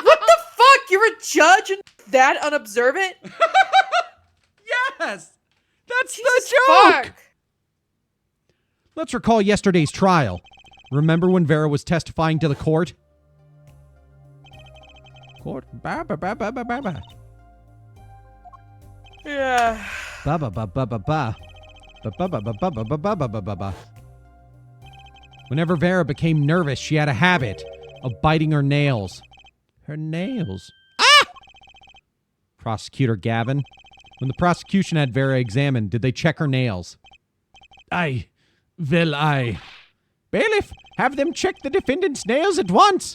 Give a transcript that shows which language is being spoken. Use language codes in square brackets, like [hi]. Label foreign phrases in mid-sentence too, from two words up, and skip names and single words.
[en] What the fuck? You're a judge and that unobservant? Yes! That's Jesus the joke! fuck. Let's recall yesterday's trial. Remember when Vera was testifying to the court? Court? Ba ba ba ba ba ba ba. Yeah. Ba ba ba ba ba ba. Ba ba ba ba ba ba ba ba ba ba ba. Whenever Vera became nervous, she had a habit of biting her nails. Her nails. Ah! Prosecutor Gavin. When the prosecution had Vera examined, did they check her nails? Aye. Bailiff, have them check the defendant's nails at once.